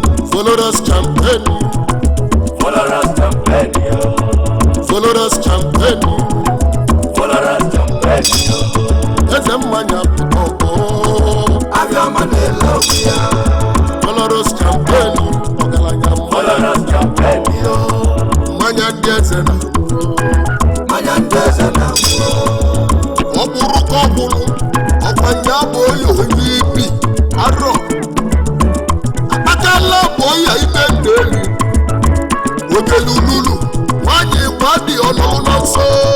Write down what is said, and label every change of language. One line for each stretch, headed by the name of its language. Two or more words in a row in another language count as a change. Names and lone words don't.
English: Follow us, campaign. Follow us, campaign, yo. Follow us, campaign. Follow us, campaign, yo.
Igbo: Eze mmanya pụta ọgbọ. Abịa ọma na-ele obi ya.
English: Follow us, campaign.
Igbo: Ọgaranya m.
English: Follow us, campaign, yo.
Igbo: Mmanya ndị eze na-aṅụ. Mmanya ndị eze na-aṅụ. Ọ bụrụ ka ọ bụrụ, ọkwa ya bụ onye, onye ibi arọ. Akpakala bụ onye ibe ndụ elu. Ojelululu, nwanyị gwa dị ọnụ ụlọ nsọ.